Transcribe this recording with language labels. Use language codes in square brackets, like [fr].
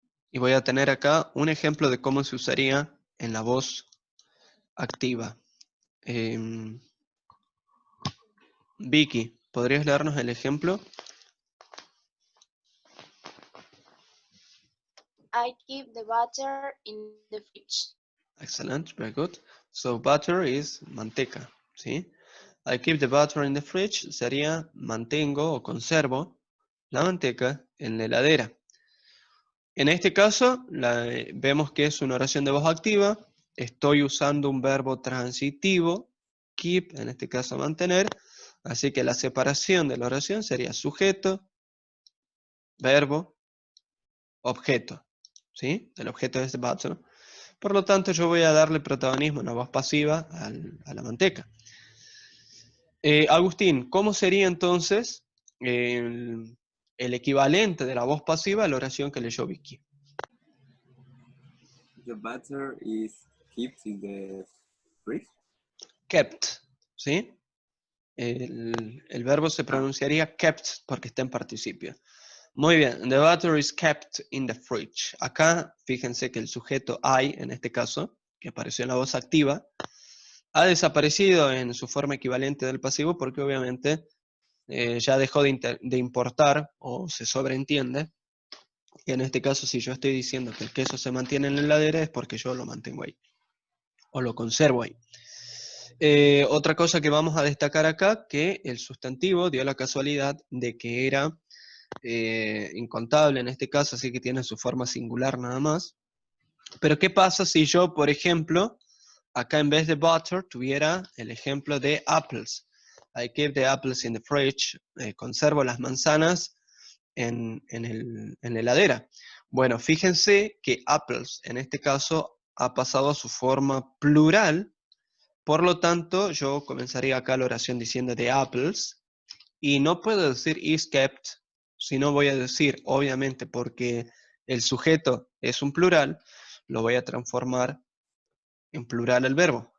[es] Y voy a tener acá un ejemplo de cómo se usaría en la voz activa. Vicky, ¿podrías leernos el ejemplo? [en] I keep the butter in the fridge. Excellent, very good. So butter is manteca, ¿sí? I keep the butter in the fridge [es] sería mantengo o conservo la manteca en la heladera. En este caso, vemos que es una oración de voz activa. Estoy usando un verbo transitivo, keep, en este caso mantener. Así que la separación de la oración sería sujeto, verbo, objeto. ¿Sí? El objeto es butter. Por lo tanto, yo voy a darle protagonismo en la voz pasiva a la manteca. Agustín, ¿cómo sería entonces el equivalente de la voz pasiva a la oración que leyó Vicky? [en] The butter is kept in the fridge. [es] Kept, ¿sí? El verbo se Ah, pronunciaría kept porque está en participio. Muy bien, [en] the butter is kept in the fridge. [es] Acá, fíjense que el sujeto I, en este caso, que apareció en la voz activa, ha desaparecido en su forma equivalente del pasivo porque obviamente ya dejó de importar o se sobreentiende. Y en este caso, si yo estoy diciendo que el queso se mantiene en la heladera es porque yo lo mantengo ahí o lo conservo ahí. Otra cosa que vamos a destacar acá, que el sustantivo dio la casualidad de que era incontable en este caso, así que tiene su forma singular nada más. Pero ¿qué pasa si yo, por ejemplo, acá en vez de butter tuviera el ejemplo de apples? [en] I keep the apples in the fridge. [es] Conservo las manzanas en la heladera. Bueno, fíjense que apples en este caso ha pasado a su forma plural. Por lo tanto, yo comenzaría acá la oración diciendo the apples. Y no puedo decir is kept, sino voy a decir, obviamente, porque el sujeto es un plural, lo voy a transformar en plural el verbo.